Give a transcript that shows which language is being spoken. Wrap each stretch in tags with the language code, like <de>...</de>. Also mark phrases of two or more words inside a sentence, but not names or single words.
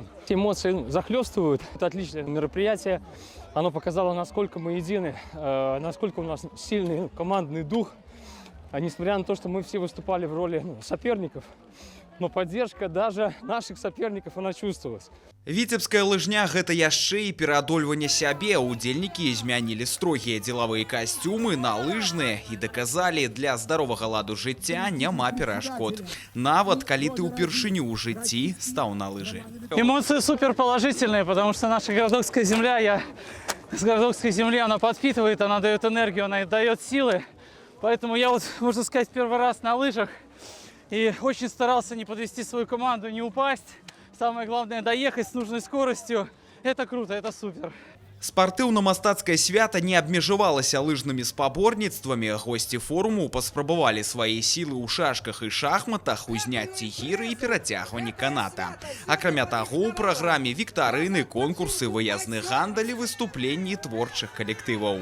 <ru>Эмоции захлестывают. Это отличное мероприятие. Оно показало, насколько мы едины, насколько у нас сильный командный дух. А несмотря на то, что мы все выступали в роли соперников, но поддержка даже наших соперников, она чувствовалась.</ru> <be>Віцебская лыжня – гэта яшчэ і пераадольванне сябе. Удзельнікі змянілі строгія дзелавыя касцюмы на лыжныя і даказалі, для здаровага ладу жыцця няма перашкод. Нават калі ты ўпершыню ў жыцці стаў на лыжы.</be> <ru>Эмоции супер положительные, потому что наша городокская земля, с городокской земли она подпитывает, она дает энергию, она дает силы. Поэтому я вот, можно сказать, первый раз на лыжах. И очень старался не подвести свою команду, не упасть. Самое главное – доехать с нужной скоростью. Это круто, это супер.</ru> <be>Спартыўна-мастацкае свята не абмежавалася лыжнымі спаборніцтвамі. Госці форуму паспрабавалі свае сілы ў шашках і шахматах, узняцці гіры і перацягванні каната. Акрамя таго, у праграме віктарыны, конкурсы, выязны гандаль і выступленні творчых калектываў.</be>